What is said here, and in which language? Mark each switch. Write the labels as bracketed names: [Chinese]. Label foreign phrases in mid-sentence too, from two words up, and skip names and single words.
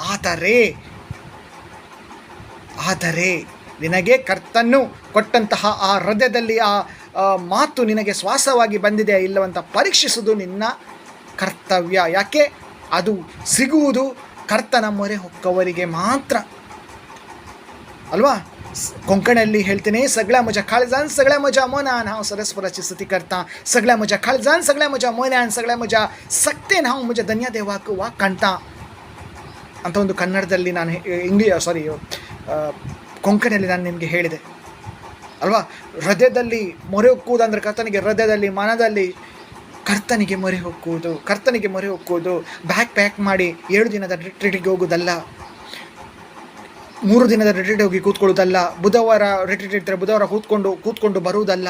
[Kannada] ಆದರೆ ನಿನಗೆ ಕರ್ತನು ಕೊಟ್ಟಂತಹ ಆ ಹೃದಯದಲ್ಲಿ ಆ ಮಾತು ನಿನಗೆ ಶ್ವಾಸವಾಗಿ ಬಂದಿದೆಯಾ ಇಲ್ಲವಂತ ಪರೀಕ್ಷಿಸುವುದು ನಿನ್ನ ಕರ್ತವ್ಯ. ಯಾಕೆ? ಅದು ಸಿಗುವುದು ಕರ್ತನ ಮೊರೆ ಹೊಕ್ಕವರಿಗೆ ಮಾತ್ರ ಅಲ್ವಾ? ಕೊಂಕಣಲ್ಲಿ ಹೇಳ್ತೀನಿ, [Konkani] सगळ्या माझ्या काळजान सगळ्या माझ्या मनान हांव सरस्वराची स्तुती करता. सगळ्या माझ्या काळजान सगळ्या माझ्या मनान सगळ्या माझ्या सक्तेन हांव माझ्या धन्य देवाक वाक काಣ್ತಾ [Kannada] ಅಂತ ಒಂದು ಕನ್ನಡದಲ್ಲಿ ನಾನು ಕೊಂಕಣಿಯಲ್ಲಿ ನಾನು ನಿಮಗೆ ಹೇಳಿದೆ ಅಲ್ವಾ? ಹೃದಯದಲ್ಲಿ ಮೊರೆ ಹೊಕ್ಕುವುದಂದರೆ ಕರ್ತನಿಗೆ, ಹೃದಯದಲ್ಲಿ ಮನದಲ್ಲಿ ಕರ್ತನಿಗೆ ಮೊರೆ ಹೊಕ್ಕುವುದು. ಪ್ಯಾಕ್ ಮಾಡಿ 7 ದಿನದ ರಿಟ್ರೀಟಿಗೆ ಹೋಗೋದಲ್ಲ, 3 ದಿನದ ರಿಟ್ರೀಟ್ ಹೋಗಿ ಕೂತ್ಕೊಳ್ಳೋದಲ್ಲ, ಬುಧವಾರ ರಿಟ್ರೀಟ್ ಇರ್ತಾರೆ ಬುಧವಾರ ಕೂತ್ಕೊಂಡು ಬರುವುದಲ್ಲ.